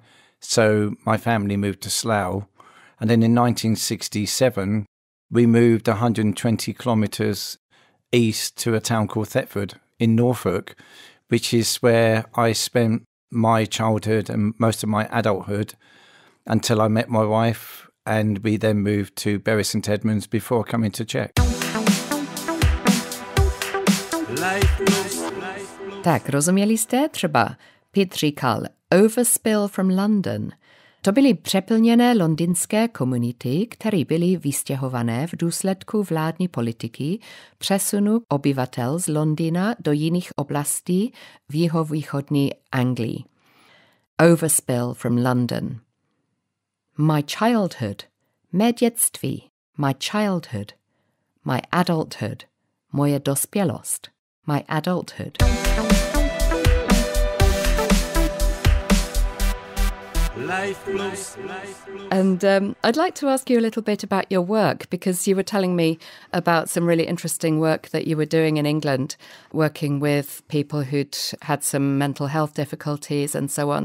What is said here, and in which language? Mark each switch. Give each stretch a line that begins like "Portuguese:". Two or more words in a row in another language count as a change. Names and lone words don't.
English: So my family moved to Slough. And then in 1967, we moved 120 kilometres east to a town called Thetford in Norfolk, which is where I spent my childhood and most of my adulthood until I met my wife, and we then moved to Bury St Edmunds before coming to Czech.
Czech: Tak, rozuměli jste? Třeba Pete říkal
English: overspill from London.
Czech: To byly přeplněné londýnské komunity, které byly vystěhované v důsledku vládní politiky, přesunu obyvatel z Londýna do jiných oblastí v jihovýchodní Anglii.
English: Overspill from London. My childhood.
Czech: Mé dětství.
English: My childhood. My adulthood.
Czech: Moje dospělost.
English: My adulthood. And I'd like to ask you a little bit about your work, because you were telling me about some really interesting work that you were doing in England, working with people who'd had some mental health difficulties and so on.